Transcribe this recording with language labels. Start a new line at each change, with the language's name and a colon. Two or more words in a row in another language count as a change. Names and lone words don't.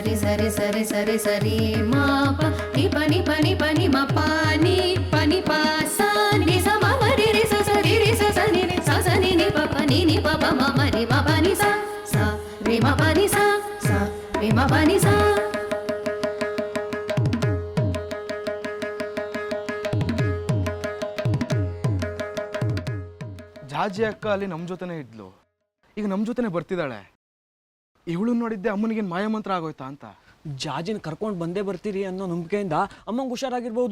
Kannada: ಸರಿ ಸರಿ ಸರಿ ಸರಿ ಮಾ ಪ ನಿ ಪ ನಿ ಪ ನಿ ಪ ನಿ ಮ ಪ ನಿ ಪ ನಿ ಪ ಸ ನಿ ಸ ಮ ಮ ರಿ ರಿ ಸ ಸ ರಿ ರಿ ಸ ಸ ನಿ ರಿ ಸ ಸ ನಿ ನಿ ಪ ಪ ನಿ ಪ ಪ ಮ ಮ ರಿ ಮ ಪ ನಿ ಸ ಸ ರಿ ಮ ಪ ನಿ ಸ ಸ ರಿ ಮ ಪ ನಿ ಸ. ಜಾಜಿ ಅಕ್ಕ ಅಲ್ಲಿ ನಮ್ಮ ಜೊತೆನೇ ಇದ್ಲು, ಈಗ ನಮ್ಮ ಜೊತೆನೆ ಬರ್ತಿದ್ದಾಳೆ. ಇವಳು ನೋಡಿದ್ದೆ ಅಮ್ಮನಿಗೇನು ಮಾಯಮಂತ್ರ ಆಗೋಯ್ತಾ ಅಂತ. ಜಾಜಿನ ಕರ್ಕೊಂಡು ಬಂದೇ ಬರ್ತೀರಿ ಅನ್ನೋ ನಂಬಿಕೆಯಿಂದ ಅಮ್ಮಂಗೆ ಹುಷಾರಾಗಿರ್ಬೋದು.